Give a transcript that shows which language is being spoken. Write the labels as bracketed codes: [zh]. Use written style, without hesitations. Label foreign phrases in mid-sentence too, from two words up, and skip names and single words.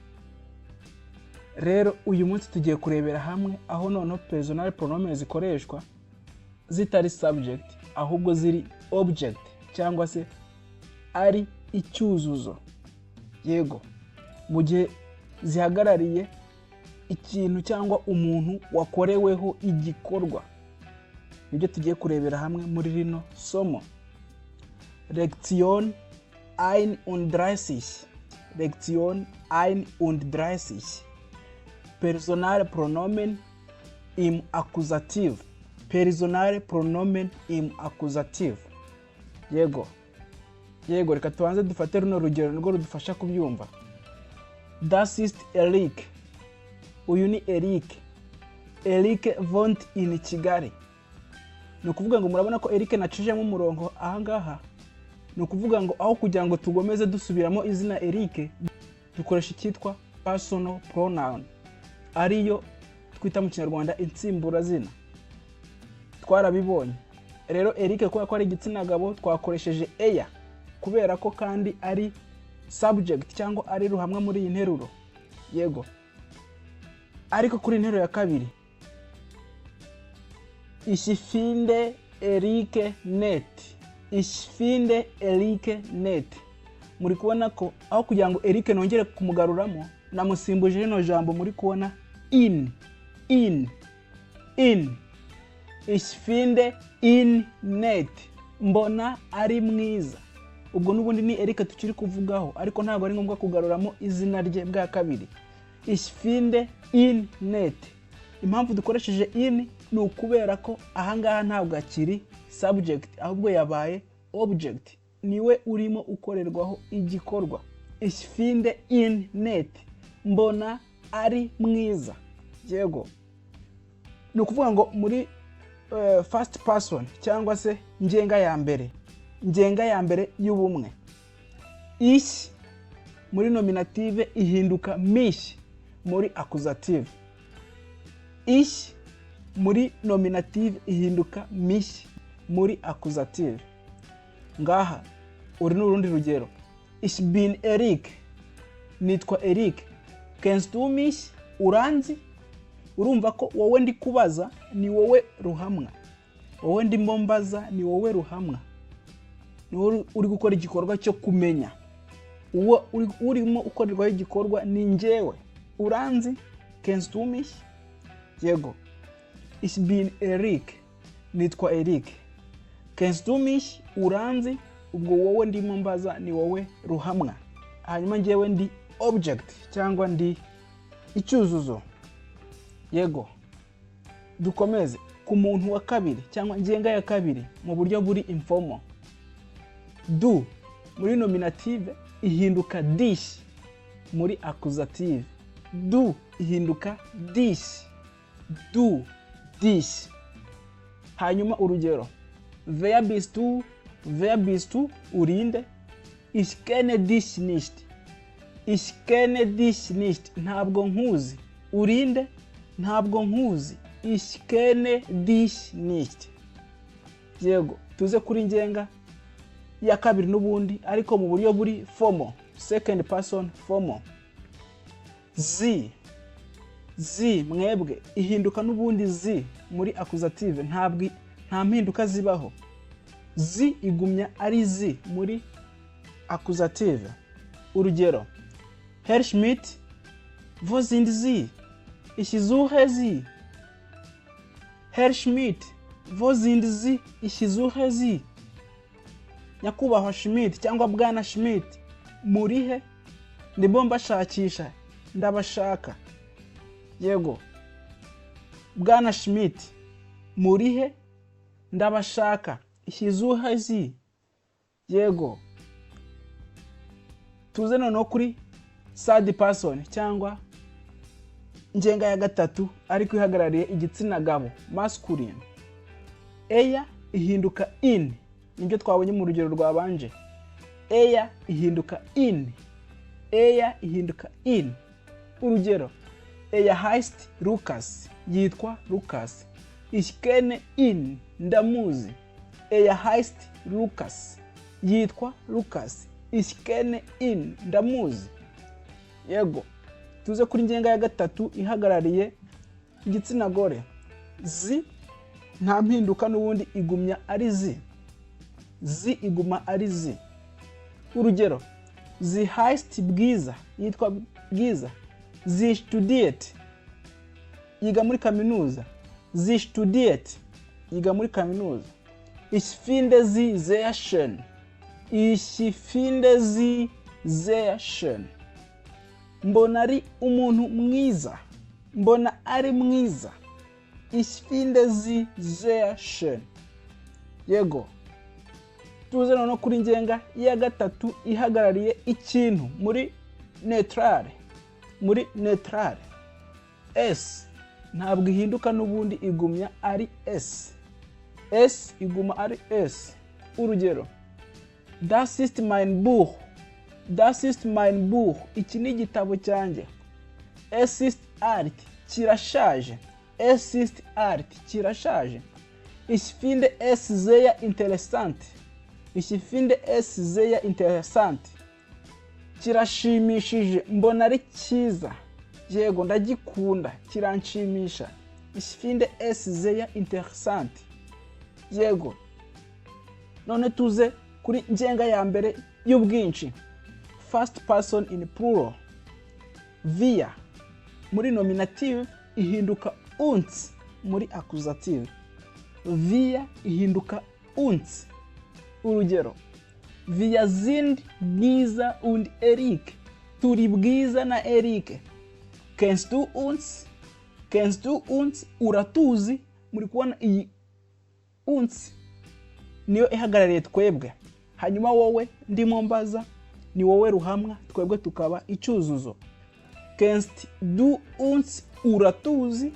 [rw] Rero uyu munsi tugiye kurebera hamwe aho noneho Personalpronomen zikoreshwa zitari subject ahubwo ziri object cyangwa se ari icyuzuzo, yego, mu gihe zihagarariye ikintu cyangwa umuntu wakoreweho igikorwa. Nibyo tugiye kurebera hamwe muri rino somo. [de] Lektion 31. Lektion 31. Personalpronomen im Akkusativ. Personalpronomen im Akkusativ. [rw] Yego, reka tubanze dufate runo rugero nirwo rudufasha kubyumva. [de] Das ist Erik. [rw] Uyu ni Erik. [de] Erik wohnt in Kigali. [rw] No kuvuga ngo murabona ko Erik nacijemo umurongo aha ngaha. No kuvuga ngo aho kugira ngo tugomeze dusubiramo izina Erik, dukoresha icyitwa [en] personal pronoun, [rw] ariyo twita mu Kinyarwanda insimbura zina. Twarabibonye. Rero Erik kubera ko ari igitsina gabo twakoresheje eya, kubera ko kandi ari subject cyangwa ari ruhamwa muri iyi nteruro, yego. Ariko kuri interuro ya kabiri, [de] ich finde Erik nett. Ich finde Erik nett. [rw] Muri kubona ko aho kugira ngo Erik nongere kumugaruramo, namusimbuje rino jambo muri kubona in. [de] Ich finde ihn nett. [rw] Mbona ari mwiza. Ubwo nubundi ni Erik tukiri kuvugaho, ariko ntabwo ari ngombwa kugaruramo izina rye bwa kabiri. [de] Ich finde ihn nett. [rw] Impamvu dukoresheje in ni ukubera ko aha ngaha ntabwo akiri subject ahubwo yabaye object, niwe urimo ukorerwaho igikorwa. [de] Ich finde ihn nett. [rw] Mbona ari mwiza, yego. Ni ukuvuga ngo muri [en] first person [rw] cyangwa se ngenga ya mbere y'ubumwe. Ich muri nominative ihinduka mich muri accusative. Ich muri nominative ihinduka mich muri accusative. Ngaha uri n'urundi rugero. [de] Ich bin Erik. Nitwa Erik. Kennst du mich? [rw] Uranzi? Urumva ko wowe ndi kubaza ni wowe ruhamwa. Wowe ndi mbombaza ni wowe ruhamwa. Ni wowe uri gukora igikorwa cyo kumenya. Uwo urimo ukorerwaho igikorwa ni njyewe. Uranzi? [de] Kennst du mich? Yego. Ich bin Erik. Nitwa Erik. Kennst du mich? [rw] Uranzi? Ubwo wowe ndimo mbaza ni wowe ruhamwa. Hanyuma njyewe ndi object cyangwa ndi icyuzuzo. Yego. Dukomeze ku muntu wa kabiri cyangwa ngenga ya kabiri mu buryo buri informal. Du muri nominative ihinduka dich muri accusative. [de] Du ihinduka dich. Du, dich. [rw] Hanyuma urugero. [de] Wer bist du? Wer bist du? Urinde. Ich kenne dich nicht. Ich kenne dich nicht. [rw] Ntabwo nkuzi. Urinde. Ntabwo nkuzi. [de] Ich kenne dich nicht. [rw] Yego, tuze kuri ngenga ya kabiri n'ubundi ariko mu buryo buri formal, [en] second person formal. [rw] Zi mwebwe ihinduka n'ubundi zi muri accusative, nta mpinduka zibaho. Zi igumya ari zi muri accusative. Urugero. [de] Herr Schmidt, wo sind Sie? Ich suche Sie. Herr Schmidt, wo sind Sie? Ich suche Sie. [rw] Nyakubahwa Schmidt cyangwa bwana Schmidt, murihe? Ndimo mbashakisha, ndabashaka. Yego. Bwana Schmidt, murihe? Ndabashaka. [de] Ich suche Sie. [rw] Yego. Tuze noneho kuri [en] third person [rw] cyangwa ngenga ya gatatu ariko ihagarariye igitsina gabo, masculine. eya ihinduka in, nibyo twabonye mu rugero rwabanje. Eya ihinduka in, eya ihinduka in. Urugero, [de] eya heißt Lukas, yitwa Lukas. Ich kenne ihn, ndamuzi. Eya heißt Lukas, yitwa Lukas. Ich kenne ihn, [rw] ndamuzi. Yego, tuze kuri ngenga ya gatatu ihagarariye igitsina gore. Zi nta mpinduka n'ubundi igumya ari zi. Zi iguma ari zi. Urugero, [de] sie heißt Bwiza, yitwa Bwiza. Sie studiert, [rw] yiga muri kaminuza. [de] Sie studiert, [rw] yiga muri kaminuza. [de] Ich finde sie sehr schön. Ich finde sie sehr schön. [rw] Mbona ari umuntu mwiza. Mbona ari mwiza. Ich finde sie sehr schön. Yego. Tuze noneho kuri ngenga ya gatatu ihagarariye ikintu muri neutrale. Muri neutrale. S ntabwo ihinduka n'ubundi igumya ari S. S iguma ari S. Urugero, [de] das ist mein Buch. Das ist mein Buch. [rw] Iki ni igitabo cyanjye. [de] Es ist alt, kirashaje. Es ist alt, kirashaje. Ich finde es sehr interessant. Ich finde es sehr interessant. [rw] Kirashimishije, mbona ari cyiza. Yego, ndagikunda, kiranshimisha. [de] Ich finde es sehr interessant. [rw] Yego. None tuze kuri ngenga ya mbere y'ubwinshi. [en] First person in plural. [rw] Wir muri nominative ihinduka uns muri accusative. Wir ihinduka uns. [de] Urugero, wir sind Bwiza und Erik. [rw] Turi Bwiza na Erik. [de] Kennst du uns? Kennst du uns? [rw] Uratuzi. Muri kubona iyi uns niyo ihagarariye twebwe. Hanyuma wowe ndimo mbaza ni wowe ruhamwa, twebwe tukaba icyuzuzo. [de] Kennst du uns? [rw] Uratuzi.